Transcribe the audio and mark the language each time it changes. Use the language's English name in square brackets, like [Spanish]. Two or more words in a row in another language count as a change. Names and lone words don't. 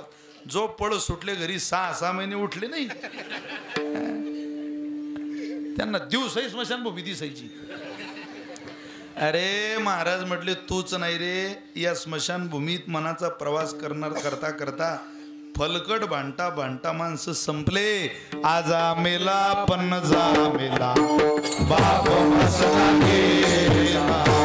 [Marathi] जो पळ सुटले घरी 6 महिने उठले नाही. त्यांना दिवसही स्मशानभूमी दिसायची. अरे महाराज म्हटले तूच नाही रे, या स्मशानभूमीत मनाचा प्रवास करता करता फलकट भांडता भांडता माणसं संपले. आजा मेला पण जा मेला बाप मसला गेला.